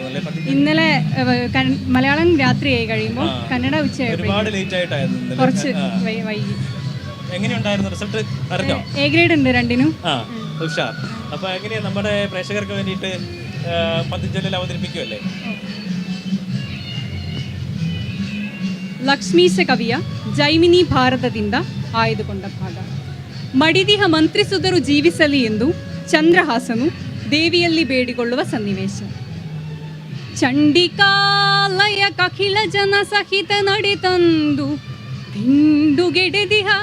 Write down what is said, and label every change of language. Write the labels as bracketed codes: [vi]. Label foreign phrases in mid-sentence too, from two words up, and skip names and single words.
[ml] ഇന്നലെ മലയാളം രാത്രിയായി കഴിയുമ്പോൾ കന്നഡ ഉച്ചയായി. ഒരുപാട് ലേറ്റ് ആയിട്ടായിരുന്നു. കുറച്ച് വൈകി. എങ്ങനെയുണ്ടായിരുന്നു? റിസൾട്ട് അറിഞ്ഞോ? എ ഗ്രേഡ് ഉണ്ട് രണ്ടിനും. ഉഷാർ. അപ്പൊ എങ്ങനെയാ നമ്മുടെ പ്രേക്ഷകർക്ക് വേണ്ടിയിട്ട് പദ്യം ചൊല്ലൽ അവതരിപ്പിക്കുമല്ലേ? [kn] ಲಕ್ಷ್ಮೀಶ ಕವಿಯ ಜೈಮಿನಿ ಭಾರತದಿಂದ ಆಯ್ದುಕೊಂಡ ಭಾಗ. ಮಡಿದಿಹ ಮಂತ್ರಿಸುದರು ಜೀವಿಸಲಿ ಎಂದು ಚಂದ್ರಹಾಸನು ದೇವಿಯಲ್ಲಿ ಬೇಡಿಕೊಳ್ಳುವ ಸನ್ನಿವೇಶ. ಚಂಡಿಕಾಲಯ ಕಖಿಲ ಜನ ಸಹಿತ ನಡೆತಂದು ದಿಂಡುಗೆಡೆದಿಹ